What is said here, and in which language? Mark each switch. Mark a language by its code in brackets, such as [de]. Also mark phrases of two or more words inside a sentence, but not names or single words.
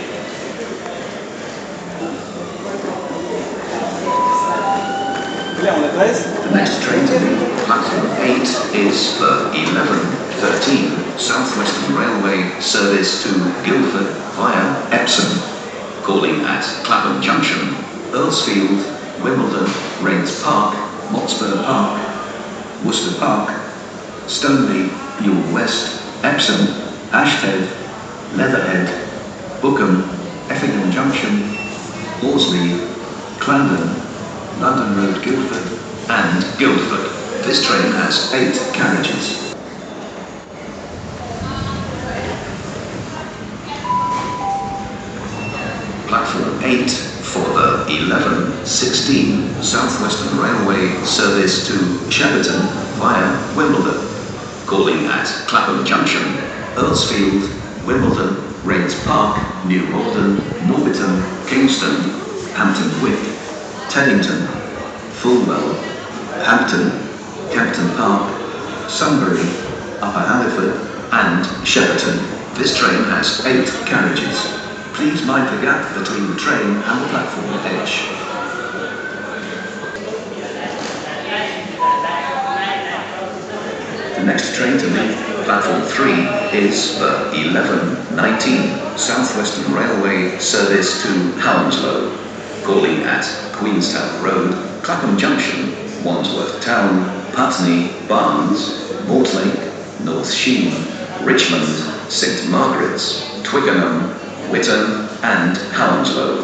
[en] The next train to leave platform 8 is the 11:13 South Western Railway service to Guildford via Epsom, calling at Clapham Junction, Earlsfield, Wimbledon, Rains Park, Motspur Park, Worcester Park, Stoneleigh, Ewell West, Epsom, Ashted, Leatherhead, Bookham, Effingham Junction, Horsley, Clarendon, London Road Guildford, and Guildford. This train has 8 carriages. Platform 8 for the 11:16 South Western Railway service to Shepperton via Wimbledon, calling at Clapham Junction, Earlsfield, Wimbledon, Rains Park, New Malden, Norbiton, Kingston, Hampton Wick, Teddington, Fulwell, Hampton, Campden Park, Sunbury, Upper Halliford, and Shepperton. This train has 8 carriages. Please mind the gap between the train and the platform edge. The next train to leave platform 3 is the 11:19 South Western Railway service to Hounslow, calling at Queenstown Road, Clapham Junction, Wandsworth Town, Putney, Barnes, Mortlake, North Sheen, Richmond, St Margaret's, Twickenham, Whitton, and Hounslow.